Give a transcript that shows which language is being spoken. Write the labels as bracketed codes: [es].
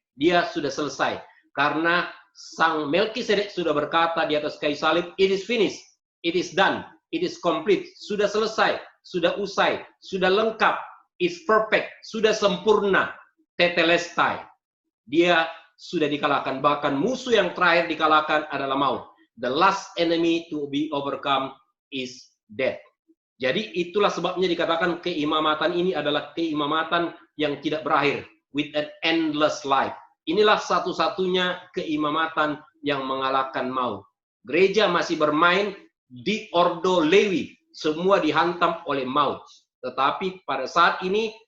[id] Dia sudah selesai. Karena Sang Melkisedek sudah berkata di atas kayu salib, [en] it is finished, it is done, it is complete. [id] Sudah selesai, sudah usai, sudah lengkap, [en] is perfect, [id] sudah sempurna, tetelestai. Dia sudah dikalahkan. Bahkan musuh yang terakhir dikalahkan adalah maut. [en] The last enemy to be overcome is death. [id] Jadi itulah sebabnya dikatakan keimamatan ini adalah keimamatan yang tidak berakhir, [en] with an endless life. [id] Inilah satu-satunya keimamatan yang mengalahkan maut. Gereja masih bermain di Ordo Lewi, semua dihantam oleh maut. Tetapi pada saat ini